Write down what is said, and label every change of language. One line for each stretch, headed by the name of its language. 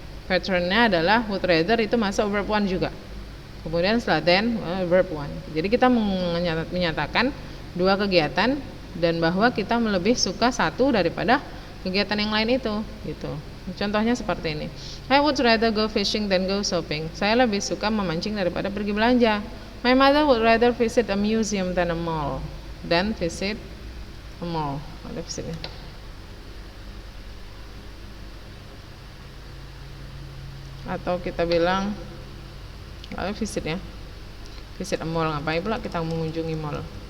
Indonesian: Patternnya adalah would rather itu masuk verb one juga. Kemudian setelah than verb one. Jadi kita menyatakan dua kegiatan dan bahwa kita lebih suka satu daripada kegiatan yang lain itu, gitu. Contohnya seperti ini.
English: I would rather go fishing than go shopping.
Indonesian: Saya lebih suka memancing daripada pergi belanja.
English: My mother would rather visit a museum than a mall.
Indonesian: Dan
English: visit a mall.
Indonesian: Ada visitnya. Atau kita bilang visit ya.
English: Visit a mall,
Indonesian: ngapain pula kita mengunjungi mall?